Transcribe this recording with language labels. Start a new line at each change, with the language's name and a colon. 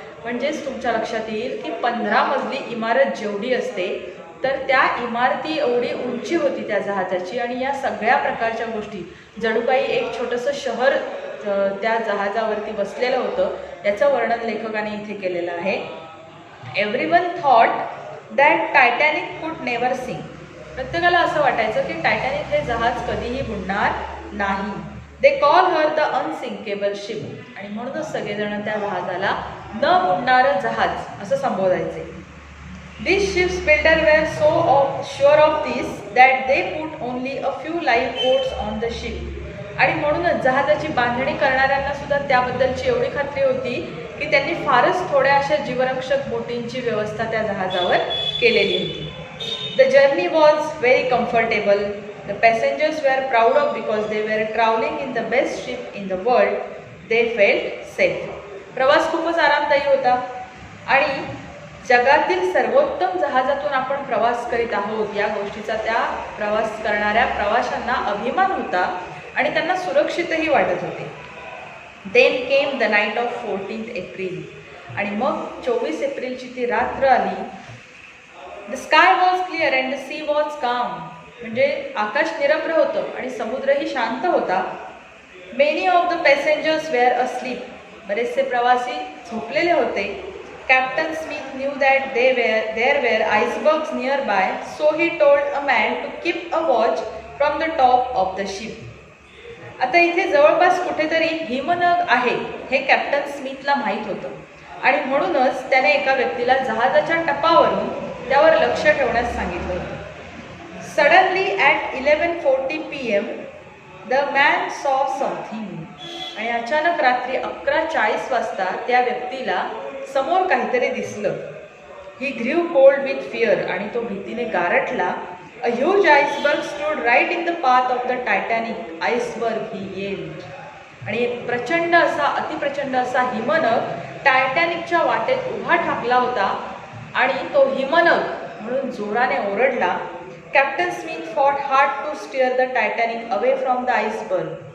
Marathi: म्हणजेच तुमच्या लक्षात येईल की 15 मजली इमारत जेवढी असते तर त्या इमारती एवढी उंची होती त्या जहाजाची, आणि या सगळ्या प्रकारच्या गोष्टी जणू काही एक छोटंसं शहर त्या जहाजावरती बसलेलं होतं। याचं वर्णन लेखकाने इथे केलेलं आहे।
English: Everyone thought that Titanic could never sink.
Marathi: प्रत्येकाला असं वाटायचं की टायटॅनिक हे जहाज कधीही बुडणार नाही।
English: They call her the unsinkable ship.
Marathi: आणि म्हणूनच सगळेजण त्या जहाजाला न बुडणारं जहाज असं संबोधायचे।
English: These ships builder were so sure of this that they put only a few lifeboats on the ship.
Marathi: आणि म्हणूनच जहाजाची बांधणी करणाऱ्यांना सुद्धा त्याबद्दलची एवढी खात्री होती की त्यांनी फारच थोड्या अशा जीवरक्षक बोटींची व्यवस्था त्या जहाजावर केलेली होती।
English: The journey was very comfortable. The passengers were proud of because they were traveling in the best ship in the world. They felt safe.
Marathi: प्रवास खूपच आरामदायी होता आणि जगातील सर्वोत्तम जहाजातून आपण प्रवास करीत आहोत या गोष्टीचा त्या प्रवास करणाऱ्या प्रवाशांना अभिमान होता आणि त्यांना सुरक्षितही वाटत होते।
English: Then came the night of 14th April.
Marathi: आणि मग 24 एप्रिलची ती रात्र आली।
English: The sky was clear and the sea was calm.
Marathi: म्हणजे आकाश निरभ्र होतं आणि समुद्रही शांत होता।
English: Many of the passengers were asleep.
Marathi: बरेचसे प्रवासी झोपलेले होते।
English: Captain Smith knew that there were icebergs nearby, so he told a man to keep a watch from the top of the ship.
Marathi: आता इथे जवळपास कुठेतरी हिमनग आहे हे कॅप्टन स्मिथला माहीत होतं आणि म्हणूनच त्याने एका व्यक्तीला जहाजाच्या टपावरून त्यावर लक्ष ठेवण्यास सांगितलं होतं।
English: Suddenly at 11:40 PM the man saw something.
Marathi: आणि अचानक रात्री 11:40 वाजता त्या व्यक्तीला समोर काहीतरी दिसलं।
English: He grew cold with fear.
Marathi: आणि तो भीतीने गारठला।
English: A huge iceberg stood right in the path of the Titanic. Iceberg he yelled.
Marathi: आणि एक अतिप्रचंड असा हिमनग टायटॅनिकच्या वाटेत उभा ठाकला होता आणि तो हिमनग म्हणून जोराने ओरडला।
English: Captain Smith fought hard to steer the Titanic away from the iceberg.